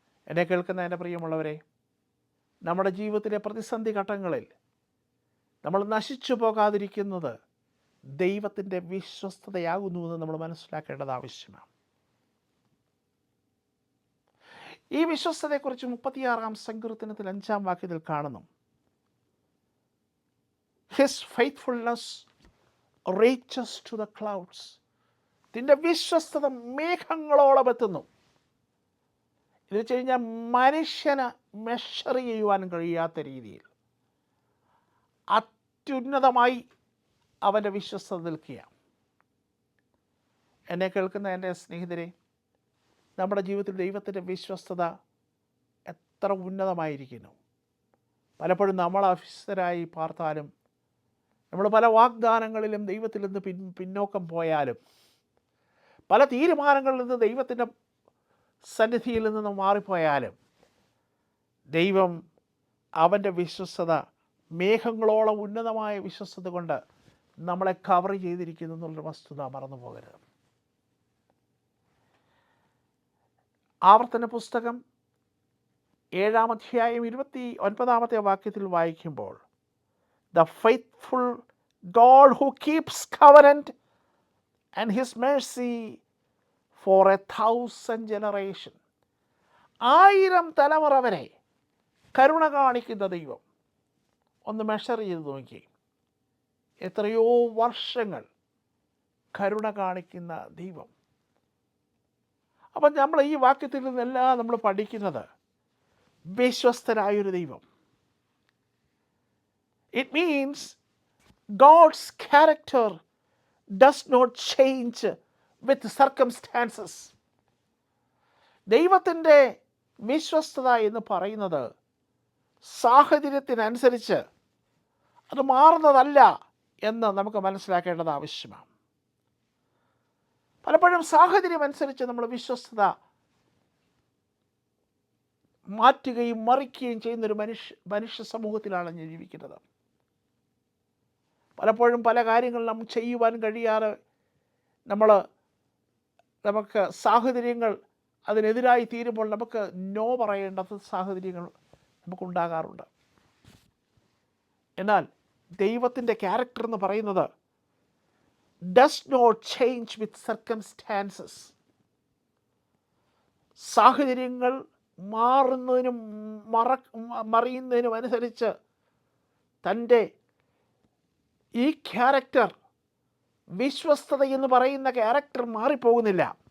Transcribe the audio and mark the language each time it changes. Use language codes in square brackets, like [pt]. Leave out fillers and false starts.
[ml] എന്നെ കേൾക്കുന്ന എൻ്റെ പ്രിയമുള്ളവരെ, നമ്മുടെ ജീവിതത്തിലെ പ്രതിസന്ധി ഘട്ടങ്ങളിൽ നമ്മൾ നശിച്ചു പോകാതിരിക്കുന്നത് ദൈവത്തിൻ്റെ വിശ്വസ്തതയാകുന്നുവെന്ന് നമ്മൾ മനസ്സിലാക്കേണ്ടത് ആവശ്യമാണ്. ഈ വിശ്വസ്തതയെക്കുറിച്ച് 36-ാം സങ്കീർത്തനത്തിൽ 5-ാം വാക്യത്തിൽ കാണുന്നു. [en] His faithfulness reaches to the clouds. [ml] ഇതിൻ്റെ വിശ്വസ്തത മേഘങ്ങളോളം എത്തുന്നു. എന്ന് വെച്ച് കഴിഞ്ഞാൽ മനുഷ്യന് മെഷർ ചെയ്യുവാൻ കഴിയാത്ത രീതിയിൽ അത്യുന്നതമായി അവൻ്റെ വിശ്വസ്തത നിൽക്കുകയാണ്. എന്നെ കേൾക്കുന്ന എൻ്റെ സ്നേഹിതരെ, നമ്മുടെ ജീവിതത്തിൽ ദൈവത്തിൻ്റെ വിശ്വസ്തത എത്ര ഉന്നതമായിരിക്കുന്നു. പലപ്പോഴും നമ്മൾ അവിശ്വസ്തരായി പാർത്താലും, നമ്മൾ പല വാഗ്ദാനങ്ങളിലും ദൈവത്തിൽ നിന്ന് പിന്നോക്കം പോയാലും, പല തീരുമാനങ്ങളിൽ നിന്ന് ദൈവത്തിൻ്റെ സന്നിധിയിൽ നിന്ന് മാറിപ്പോയാലും, ദൈവം അവൻ്റെ വിശ്വസ്തത മേഘങ്ങളോളം ഉന്നതമായ വിശ്വസ്തത കൊണ്ട് നമ്മളെ കവർ ചെയ്തിരിക്കുന്നു എന്നുള്ളൊരു വസ്തുത മറന്നു പോകരുത്. ആവർത്തന പുസ്തകം 7-ാം അധ്യായം 29-ാമത്തെ വാക്യത്തിൽ വായിക്കുമ്പോൾ, [en] The faithful God who keeps covenant and his mercy for 1,000 generations. [ml] 1000 തലമുറ വരെ കരുണ കാണിക്കുന്ന ദൈവം. ഒന്ന് മെഷർ ചെയ്ത് നോക്കി, എത്രയോ വർഷങ്ങൾ കരുണ കാണിക്കുന്ന ദൈവം. അപ്പം നമ്മൾ ഈ വാക്യത്തിൽ നിന്നെല്ലാം നമ്മൾ പഠിക്കുന്നത് വിശ്വസ്തരായൊരു ദൈവം. [en] It means God's character does not change with circumstances. [ml] ദൈവത്തിൻ്റെ വിശ്വസ്തത എന്ന് പറയുന്നത് സാഹചര്യത്തിനനുസരിച്ച് അത് മാറുന്നതല്ല എന്ന് നമുക്ക് മനസ്സിലാക്കേണ്ടത് ആവശ്യമാണ്. പലപ്പോഴും സാഹചര്യം അനുസരിച്ച് നമ്മൾ വിശ്വസ്തത മാറ്റുകയും മറിക്കുകയും ചെയ്യുന്നൊരു മനുഷ്യ സമൂഹത്തിലാണ് ഞാൻ ജീവിക്കുന്നത്. പലപ്പോഴും പല കാര്യങ്ങളും നമുക്ക് ചെയ്യുവാൻ കഴിയാതെ നമുക്ക് സാഹചര്യങ്ങൾ അതിനെതിരായി തീരുമ്പോൾ നമുക്ക് നോ പറയേണ്ട സാഹചര്യങ്ങൾ നമുക്കുണ്ടാകാറുണ്ട്. എന്നാൽ ദൈവത്തിൻ്റെ ക്യാരക്ടർ എന്ന് പറയുന്നത് [en] does not change with circumstances. [ml] സാഹചര്യങ്ങൾ മാറുന്നതിനും മറിയുന്നതിനും അനുസരിച്ച് തൻ്റെ ഈ ക്യാരക്ടർ, വിശ്വസ്തത എന്ന് പറയുന്ന ക്യാരക്ടർ മാറിപ്പോകുന്നില്ല.